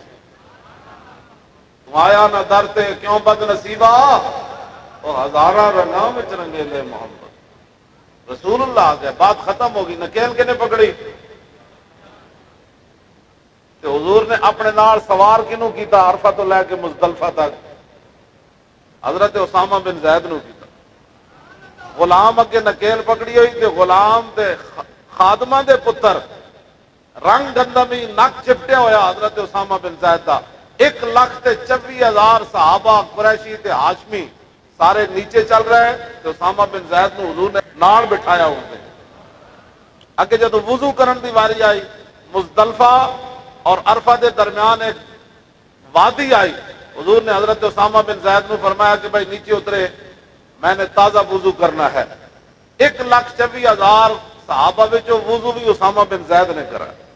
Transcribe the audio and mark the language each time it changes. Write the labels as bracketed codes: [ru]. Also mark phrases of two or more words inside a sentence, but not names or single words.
[pa] تم آیا نہ درتے کیوں بد نصیبہ اور ہزارہ رنگاں میں رنگیلے محمد. [ur] رسول اللہ آ گئے، بات ختم ہوگی. [pa] نکیل کے نے پکڑی تو حضور نے اپنے نال سوار کنوں کیتا عرفہ تو لے کے مزدلفہ تک؟ حضرت اسامہ بن زید نو کیتا. غلام اگے نکیل پکڑی ہوئی کہ غلام دے خادمہ دے پتر رنگ گندمی نک چپٹیا ہویا حضرت اسامہ بن زید دا. 1,24,000 صحابہ قریشی تے ہاشمی سارے نیچے چل رہے ہیں تو اسامہ بن زید نو حضور نے نال بٹھایا ہوتے. اگے جدو وضو کرن دی واری آئی مزدلفہ اور عرفہ دے درمیان ایک وادی آئی. حضور نے حضرت اسامہ بن زید نو فرمایا کہ بھائی نیچے اترے، میں نے تازہ وضو کرنا ہے. 1,24,000 صحابہ وچوں وضو بھی اسامہ بن زید نے کرا.